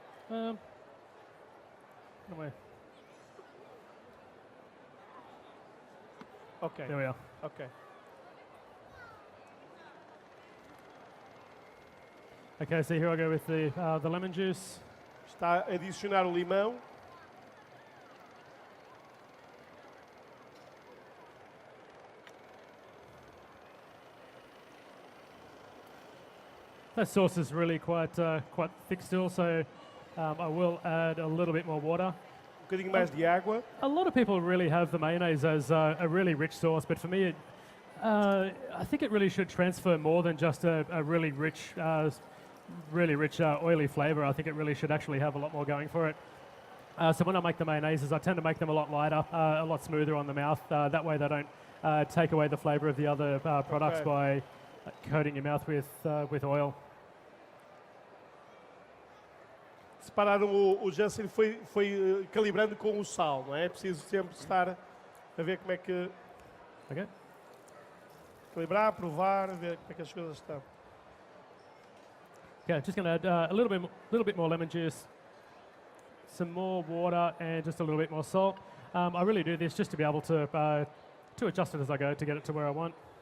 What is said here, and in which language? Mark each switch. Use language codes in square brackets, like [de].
[en] Anyway, Okay. there we are. Okay. Okay, so here I go with the lemon juice. [pt] Está a adicionar o limão. [en] That sauce is really quite thick still, so I will add a little bit more water. [pt] Bocadinho mais de água. [en] A lot of people really have the mayonnaise as a really rich sauce, but for me, I think it really should transfer more than just a really rich, oily flavour. I think it really should actually have a lot more going for it. So when I make the mayonnaises, I tend to make them a lot lighter, a lot smoother on the mouth. That way they don't take away the flavour of the other products by coating your mouth with oil. [pt] Separaram o Jansen foi calibrando com o sal, não é? É preciso sempre estar a ver como é que... [en] Okay. [pt] Calibrar, provar, ver como é que as coisas estão. [en] Okay, just going to add a little bit more lemon juice, some more water, and just a little bit more salt. I really do this just to be able to adjust it as I go to get it to where I want.